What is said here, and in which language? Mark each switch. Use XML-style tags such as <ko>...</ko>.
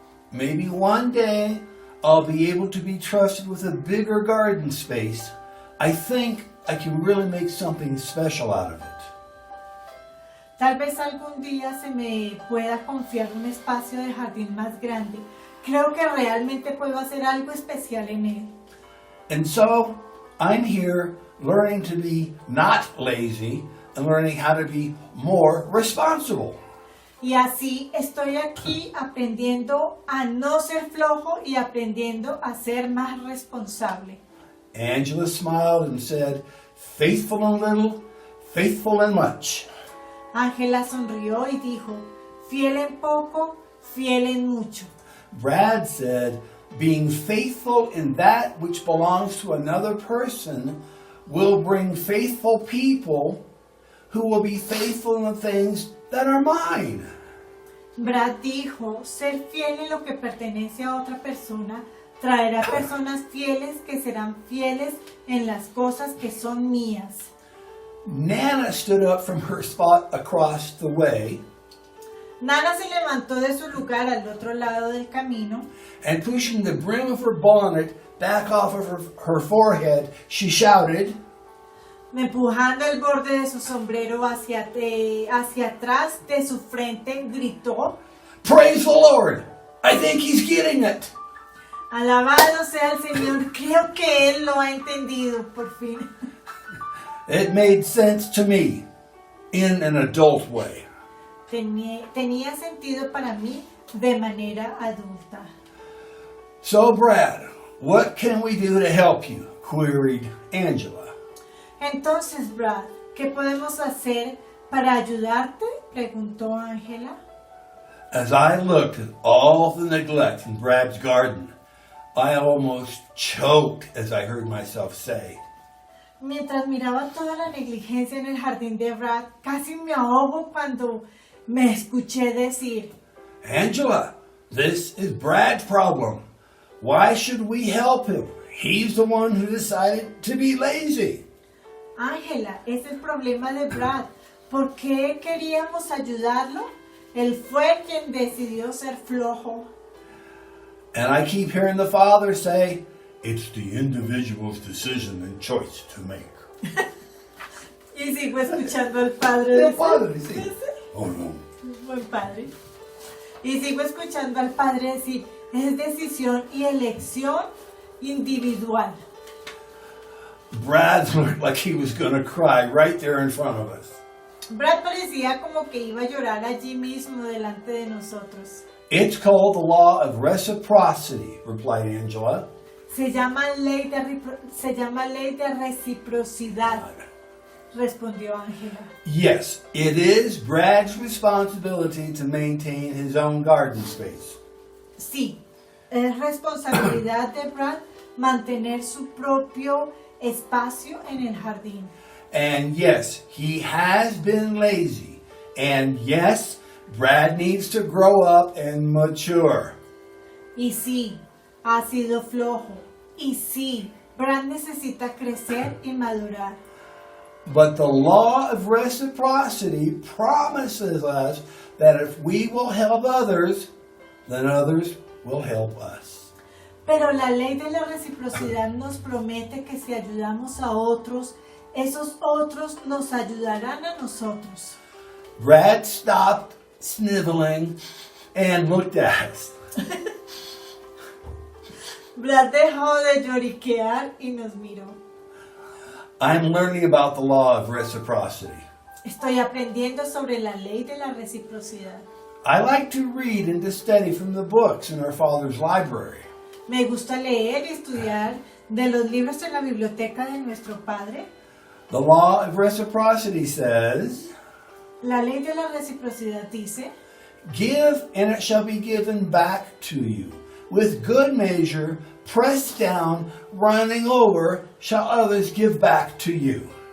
<en>Maybe one day I'll be able to be trusted with a bigger garden space. I think I can really make something special out of it.</en> <es>Tal vez algún día se me pueda confiar un espacio de jardín más grande. Creo que realmente puedo hacer algo especial en él.</es> <en>And so I'm here learning to be not lazy and learning how to be more responsible.</en> <es>Y así estoy aquí aprendiendo a no ser flojo y aprendiendo a ser más responsable.</es> <en>Angela smiled and said, faithful in little, faithful in much.</en> <es>Ángela sonrió y dijo, fiel en poco, fiel en mucho.</es> <en>Brad said, being faithful in that which belongs to another person will bring faithful people who will be faithful in the things that are mine.</en> <es>Brad dijo, ser fiel en lo que pertenece a otra persona traerá personas fieles que serán fieles en las cosas que son mías.</es> <en>Nana stood up from her spot across the way,</en> <es>Nana se levantó de su lugar al otro lado del camino</es> <en>and pushing the brim of her bonnet back off of her forehead, she shouted,</en> <es>empujando el borde de su sombrero hacia atrás de su frente, gritó,</es> <en>"Praise the Lord! I think He's getting it."</en> <es>alabado sea el Señor, creo que Él lo ha entendido por fin.</es> <en>It made sense to me in an adult way.</en> <es>Tenía sentido para mí de manera adulta.</es> <en>So, Brad, what can we do to help you? Queried Angela.</en> <es>Entonces, Brad, ¿qué podemos hacer para ayudarte? Preguntó Ángela.</es> <en>As I looked at all the neglect in Brad's garden, I almost choked as I heard myself say,</en> <es>Mientras miraba toda la negligencia en el jardín de Brad, casi me ahogo cuando me escuché decir,</es> <en>Angela, this is Brad's problem. Why should we help him? He's the one who decided to be lazy.</en> <es>Ángela, ese es el problema de Brad. ¿Por qué queríamos ayudarlo? Él fue quien decidió ser flojo.</es> <en>And I keep hearing the Father say, it's the individual's decision and choice to make.</en> <es>Y sigo escuchando al padre El decir, padre, sí. Oh no. buen padre. Y sigo escuchando al padre decir, Es decisión y elección individual.</es> <en>Brad looked like he was going to cry right there in front of us.</en> <es>Brad parecía como que iba a llorar allí mismo delante de nosotros.</es> <en>It's called the Law of Reciprocity, replied Angela.</en> <es>Se llama ley de reciprocidad, respondió Ángela.</es> <en>Yes, it is Brad's responsibility to maintain his own garden space.</en> <es>Sí, es responsabilidad de Brad mantener su propio espacio en el jardín.</es> <en>And yes, he has been lazy. And yes, Brad needs to grow up and mature.</en> <es>Y sí, ha sido flojo. Y sí, Brad necesita crecer y madurar.</es> <en>But the law of reciprocity promises us that if we will help others, then others will help us.</en> <es>Pero la ley de la reciprocidad nos promete que si ayudamos a otros, esos otros nos ayudarán a nosotros.</es> <en>Brad stopped sniveling and looked at us.</en> <es>Brad dejó de lloriquear y nos miró.</es> <en>I'm learning about the law of reciprocity.</en> <es>Estoy aprendiendo sobre la ley de la reciprocidad.</es> <en>I like to read and to study from the books in our Father's library.</en> <es>Me gusta leer y estudiar de los libros de la biblioteca de nuestro Padre.</es> <en>The law of reciprocity says,</en> <es>La ley de la reciprocidad dice,</es> <en>give and it shall be given back to you. With good measure, pressed down, running over, shall others give back to you.</en>